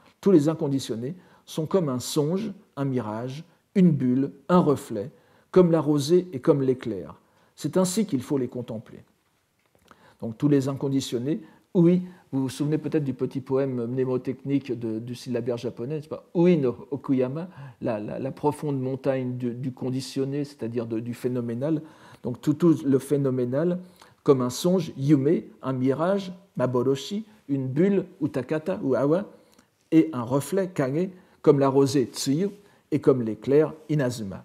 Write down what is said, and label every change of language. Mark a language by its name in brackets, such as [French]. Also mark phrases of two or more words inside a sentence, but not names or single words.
[French] Tous les inconditionnés sont comme un songe, un mirage, une bulle, un reflet, comme la rosée et comme l'éclair. C'est ainsi qu'il faut les contempler. Donc tous les inconditionnés, oui, vous vous souvenez peut-être du petit poème mnémotechnique du syllabaire japonais, n'est-ce pas? [Japanese] 有為の奥山, [French] la profonde montagne du conditionné, c'est-à-dire du phénoménal. Donc tout le phénoménal, comme un songe, yume, un mirage, maboroshi, une bulle, utakata ou awa, et un reflet, kage, comme la rosée, tsuyu, et comme l'éclair, inazuma.